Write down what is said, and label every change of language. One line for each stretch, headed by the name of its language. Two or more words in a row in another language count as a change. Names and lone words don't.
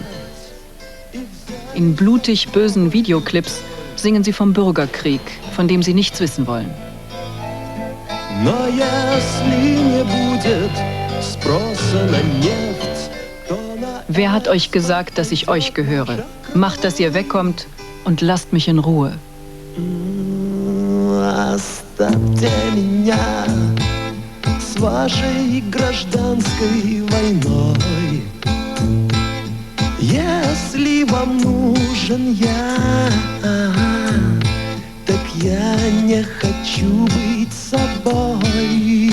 German: In blutig bösen Videoclips singen sie vom Bürgerkrieg, von dem sie nichts wissen wollen. Wer hat euch gesagt, dass ich euch gehöre? Macht, dass ihr wegkommt und lasst mich in Ruhe.
Russian: Вашей гражданской войной. Если вам нужен я, так я не хочу быть собой.